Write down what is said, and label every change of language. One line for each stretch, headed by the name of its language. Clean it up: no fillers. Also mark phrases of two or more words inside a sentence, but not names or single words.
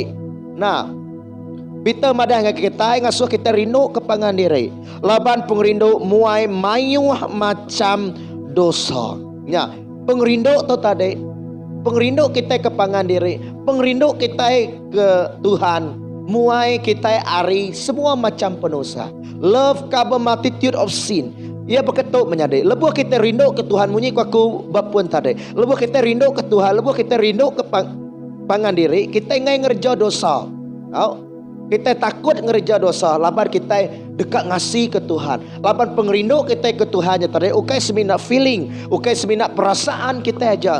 Iban: Nah, Peter madah dengan kita ngasuh kita rindu ke pangan diri. Laban pengrindu muai mayuah macam dosa. Ya, pengrindu tu tadi, pengrindu kita ke pangan diri, pengrindu kita ke Tuhan, muai kita ari semua macam penosa.
English: Love cover multitude of sin.
Iban: Ia berketuk menyadari. Lebuh kita rindu ke Tuhan munyi aku bapun tadi. Lebuh kita rindu ke Tuhan, lebuh kita rindu ke pangan diri, kita ingai ngerja dosa. Kita takut ngerja dosa, laban kita dekat ngasih ke Tuhan. Laban pengrindu kita ke Tuhan tadi, ukai semina feeling, ukai semina perasaan kita aja.